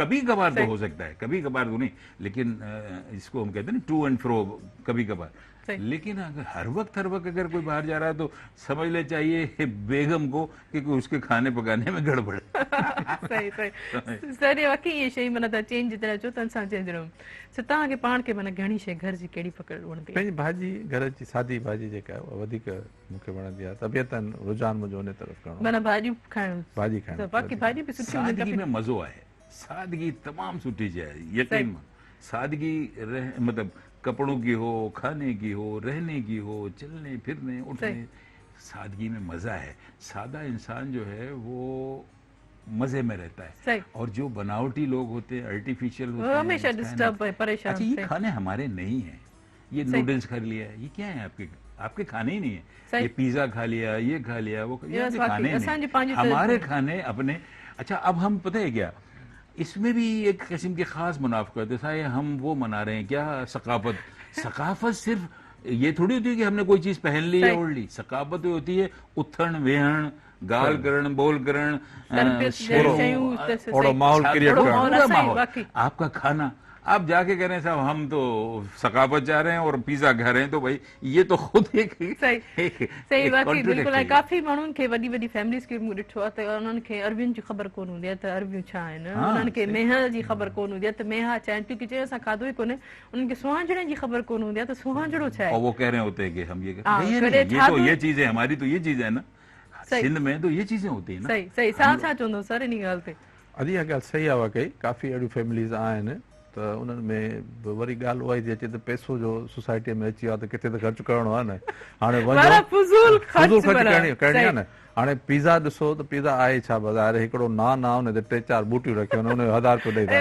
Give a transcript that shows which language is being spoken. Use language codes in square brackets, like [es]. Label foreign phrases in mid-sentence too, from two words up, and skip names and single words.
[hi] कभी कभार तो सही। हो सकता है, कभी कभार तो नहीं, लेकिन इसको हम कहते हैं ना टू एंड फ्रो, कभी कभार। सही। लेकिन अगर हर वक्त अगर कोई बाहर जा रहा है तो समझ ले चाहिए बेगम को कि कोई उसके खाने पकाने में गड़बड़ है। [sd] सही सही सर, ये वाकई ये शइ माना तव्हां चेंज जिते अचो त इंसान चेंज रहूं। सो तव्हांखे पाण खे माना घणी शइ घर जी कहिड़ी पकड़ वणंदी आहे? पंहिंजी भाॼी घर जी सादी भाॼी जेका आहे उहा वधीक मूंखे वणंदी आहे। तबियतन रुझान मुंहिंजो उन तरफ़ करणो माना भाॼियूं खाइण भाॼी खाइण त बाक़ी भाॼी बि सुठी हूंदी सादगी आहे। में मज़ो आहे, सादगी तमाम सुठी शइ आहे, यकीन मान। [hi] सादगी मतलब कपड़ों की हो, खाने की हो, रहने की हो, चलने फिरने उठने, सादगी में मजा है। सादा इंसान जो है वो मजे में रहता है। सही। और जो बनावटी लोग होते हैं, आर्टिफिशियल होते वो हैं, हमेशा उसका है ना- डिस्टर्ब है, परेशान। अच्छा, ये सही। खाने हमारे नहीं है, ये सही। नूडल्स खा लिया, ये क्या है आपके खाने ही नहीं है। सही। ये पिज्जा खा लिया, ये खा लिया, वो ये आपके वाकई, खाने ही [sd] असांजी [hi] नहीं, [sd] पंहिंजी [hi] हमारे तरफ- खाने अपने। अच्छा, अब हम पता है क्या, इसमें भी एक किस्म की खास मुनाफकत है। जैसा हम वो मना रहे हैं क्या, सकाफत सिर्फ ये थोड़ी होती है कि हमने कोई चीज पहन ली या सही। ओढ़ ली। सकाफत होती है [sd] उथण वेहण, गाल करण, बोल करण, तरबियत शेरों, जहिड़ी शयूं त सही। ओड़ो माहौल पूरा क्रिएट करणो। माहौल पूरा असांजी माहौल। वाकई। [hi] आपका खाना आप जाके कह रहे हैं साहब हम तो सकाफत जा रहे हैं और पिज्जा खा रहे हैं, तो भाई ये तो खुद एक सही एक- सही एक [sd] वाकई बिल्कुलु। ऐं [hi] contradiction है। [sd] काफ़ी माण्हुनि खे वॾी वॾी फैमिलीज़ खे मूं ॾिठो आहे त उन्हनि खे अरबियुनि जी ख़बर कोन हूंदी आहे त अरबियूं छा आहिनि, हाँ, उन्हनि खे सही। मेहा जी ख़बर कोन हूंदी आहे त मेहा छा आहिनि, क्योंकि चयो असां खाधो ई कोन्हे। उन्हनि खे सुहांजणे जी ख़बर कोन हूंदी आहे त सुहांजणो छा और आहे। [hi] वो कह रहे होते हैं कि हम ये हाँ, नहीं, [sd] कॾहिं [hi] ये तो [sd] ठाधो- [hi] ये चीज है हमारी, तो ये चीज है ना, सही। सिंध में तो ये चीजें होती है ना। [sd] सही सही छा छा चवंदो सर इन ॻाल्हि ते? अॼु इहा ॻाल्हि सही आहे वाकई। काफ़ी अहिड़ियूं फैमिलीज़ आहिनि त उन्हनि में बि वरी ॻाल्हि उहा ई थी अचे त पैसो जो सोसाइटीअ में अची वियो आहे त किथे त ख़र्चु करिणो आहे न। हाणे माना फुज़ूल ख़र्च फुज़ूल ख़र्च माना। करणी आहे सही। न। हाणे पिज़्ज़ा ॾिसो त पिज़्ज़ा आहे छा बाज़ार हिकिड़ो नान आहे हुन ते 3-4 बूटियूं रखियूं आहिनि हुन 1000 रुपयो ॾेई था